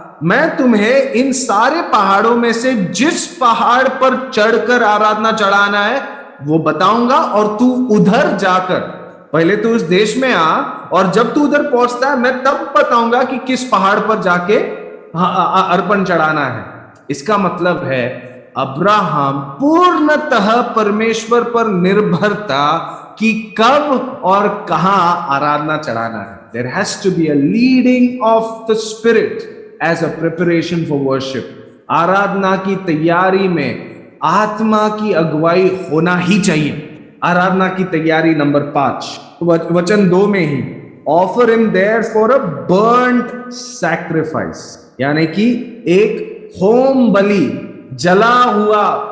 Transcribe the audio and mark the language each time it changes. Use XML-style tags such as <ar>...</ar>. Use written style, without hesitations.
<hi>मैं तुम्हें इन सारे पहाड़ों में से जिस पहाड़ पर चढ़कर आराधना चढ़ाना है वो बताऊंगा, और तू उधर जाकर पहले तू उस देश में आ, और जब तू उधर पहुंचता है मैं तब बताऊंगा कि किस पहाड़ पर जाके अर्पण चढ़ाना है। इसका मतलब है अब्राहम पूर्णतः परमेश्वर पर निर्भर था कि कब और कहां आराधना चढ़ाना है।</hi> <en>There has to be a leading of the spirit as a preparation for worship.</en> <hi>आराधना की तैयारी में आत्मा की अगुवाई होना ही चाहिए। आराधना की तैयारी नंबर 5 वचन 2 में ही,</hi> <en>offer him there for a burned sacrifice,</en> <hi>यानी कि एक होम बलि, जला हुआ।</hi>